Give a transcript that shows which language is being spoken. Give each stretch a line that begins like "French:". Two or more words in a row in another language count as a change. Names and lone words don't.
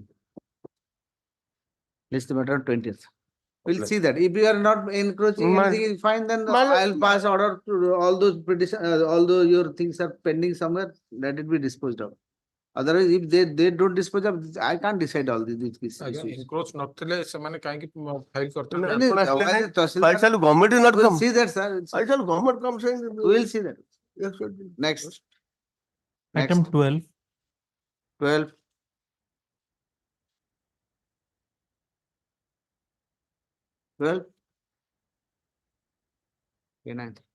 English: List the matter on 20th. We'll see that. If you are not encroaching anything is fine, then I'll pass order to all those petition, although your things are pending somewhere, let it be disposed of. Otherwise, if they don't dispose of, I can't decide all these issues.
Odia: encroach ନଥିଲେ ସେମାନେ କାହିଁକି file କରିଥିଲେ?
English: Why shall government is not We'll come? see that, sir. Why shall government come saying? We'll see that. Yes, sir. Next. Item 12. 12. Okay, 9.